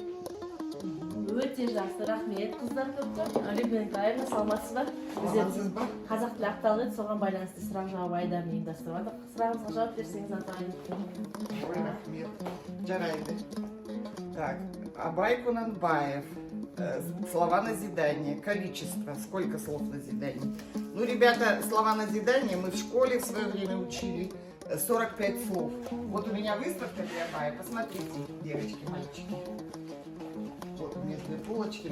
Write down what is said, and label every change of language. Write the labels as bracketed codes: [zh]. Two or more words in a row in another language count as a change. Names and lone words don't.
[kk] Өте жақсы, рахмет қыздар көптен. Олимпиада Николаевна, саламатсыз ба? Саламатсыз ба? Қазақ тілі апталығы соған байланысты сұрақ-жауап айдарын ұйымдастырып жатыр. Сұрағыңызға жауап берсеңіз, атайын. Ой, рахмет. Жарайды. Так, Абай Кунанбаев. [ru] Слова назидания. Количество. Сколько слов назидания? Ну, ребята, слова назидания мы в школе в свое время учили. 45 слов. Вот у меня выставка для Абая. Посмотрите, девочки, мальчики. Вот у меня две полочки.